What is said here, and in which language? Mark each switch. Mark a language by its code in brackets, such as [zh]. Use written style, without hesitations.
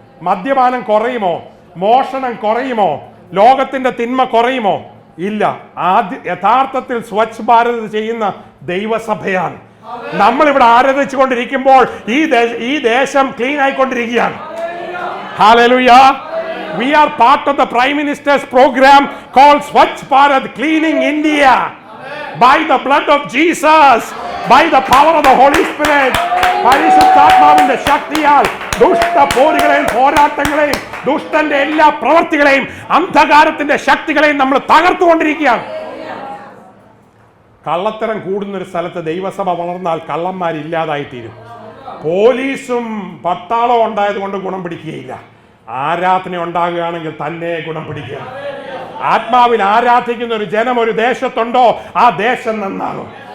[ml] മദ്യപാനം കുറയുമോ? മോഷണം കുറയുമോ? ലോകത്തിന്റെ തിന്മ കുറയുമോ? ഇല്ല. യഥാർത്ഥത്തിൽ സ്വച്ഛ് ഭാരത് ചെയ്യുന്ന ദൈവസഭയാണ്. നമ്മളിവിടെ ആരാധിച്ചു കൊണ്ടിരിക്കുമ്പോൾ ഈ ദേശം ക്ലീൻ ആയിക്കൊണ്ടിരിക്കുകയാണ്. Hallelujah. [en] We are part of the Prime Minister's program called Swachh Bharat, Cleaning India. By the blood of Jesus, by the power of the Holy Spirit, [ml] പരിശുദ്ധാത്മാവിന്റെ ശക്തിയാൽ ദുഷ്ടപോരുകളെയും പോരാട്ടങ്ങളെയും ദുഷ്ടന്റെ എല്ലാ പ്രവർത്തികളെയും അന്ധകാരത്തിന്റെ ശക്തികളെയും നമ്മൾ തകർത്തുകൊണ്ടിരിക്കുകയാണ്. കള്ളത്തരം കൂടുന്നൊരു സ്ഥലത്ത് ദൈവസഭ വളർന്നാൽ കള്ളന്മാരില്ലാതായി തീരും. പോലീസും പട്ടാളവും ഉണ്ടായത് കൊണ്ട് ഗുണം പിടിക്കുകയില്ല. ആരാധന ഉണ്ടാകുകയാണെങ്കിൽ തന്നെ ഗുണം പിടിക്കുക. ആത്മാവിൽ ആരാധിക്കുന്ന ഒരു ജനം ഒരു ദേശത്തുണ്ടോ, ആ ദേശം നന്നാകും.